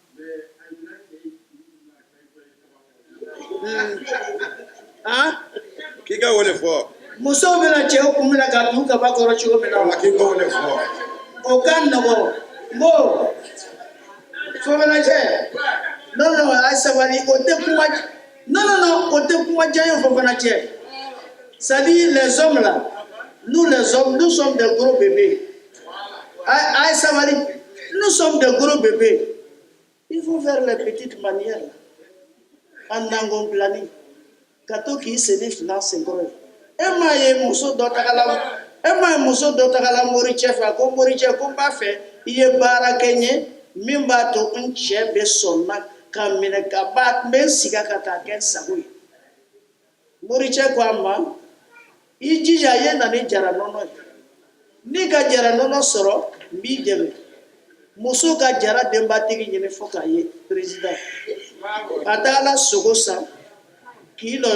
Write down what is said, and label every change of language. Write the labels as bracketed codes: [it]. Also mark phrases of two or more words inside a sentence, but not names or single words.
[bm] k'i ka wele fɔ musow bɛna cɛw kun minɛ ka du kaba kɔrɔ cogo min na k'i ka wele fɔ o ka nɔgɔ mo Fofana cɛ non a ye sabali o tɛ kuma non o tɛ kuma diya ye Fofana cɛ [fr] c'est-à-dire les hommes là nous les hommes nous sommes des gros bébés [bm] a ye sabali [fr] nous sommes des gros bébés il faut faire les petites manières là [bm] en nangon planning ka to k'i seni fila senkɔrɔ ye e m'a ye muso dɔ tagala moricɛ fɛ a ko moricɛ ko n b'a fɛ i ye baara kɛ n ye min b'a to n cɛ bɛ sɔnna ka minɛ ka ba n bɛ n siga ka taa kɛ n sago ye moricɛ ko a ma i jija i ye na ni jara nɔnɔ ye n'i ka jara nɔnɔ sɔrɔ n b'i dɛmɛ muso ka jara denbatigi ɲini fo k'a ye président a tagala sogo san k'i lɔ